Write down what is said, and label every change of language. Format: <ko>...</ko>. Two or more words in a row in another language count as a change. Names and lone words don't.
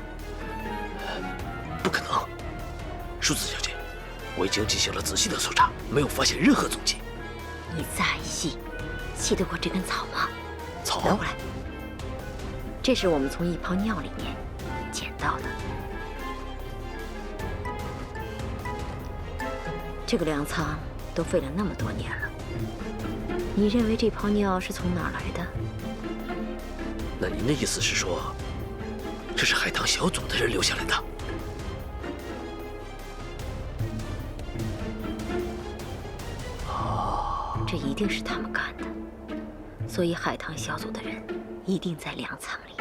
<zh>不可能，淑子小姐，我已經進行了仔細的搜查，沒有發現任何蹤跡。你再細，細得過這根草嗎？草？拿過來。這是我們從一泡尿裡面撿到的。這個糧倉都廢了那麼多年了，你認為這泡尿是從哪兒來的？那您的意思是說，這是海棠小組的人留下來的？這一定是他們幹的，所以海棠小組的人一定在糧倉裡。</zh>